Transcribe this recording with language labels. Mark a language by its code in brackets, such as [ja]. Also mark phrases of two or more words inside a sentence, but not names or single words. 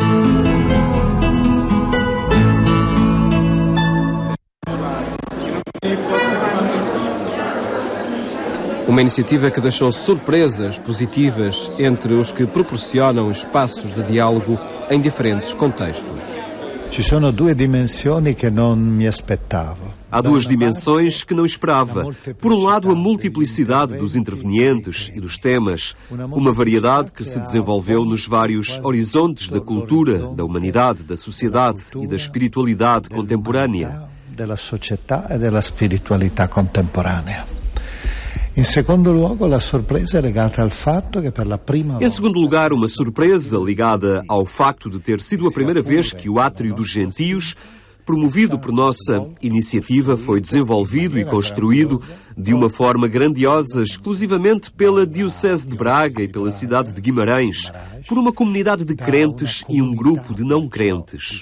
[pt] Uma iniciativa que deixou surpresas positivas entre os que proporcionam espaços de diálogo em diferentes contextos. [it] Ci sono due dimensioni che non mi aspettavo. [pt] Há duas dimensões que não esperava. Por um lado, a multiplicidade dos intervenientes e dos temas, uma variedade que se desenvolveu nos vários horizontes da cultura, da humanidade, da sociedade e da espiritualidade contemporânea. [it] Della società e della spiritualità contemporanea. [pt] Em segundo lugar, a surpresa é ligada ao fato que pela prima Em segundo lugar, uma surpresa ligada ao facto de ter sido a primeira vez que o Átrio dos Gentios, promovido por nossa iniciativa, foi desenvolvido e construído de uma forma grandiosa, exclusivamente pela Diocese de Braga e pela cidade de Guimarães, por uma comunidade de crentes e um grupo de não crentes.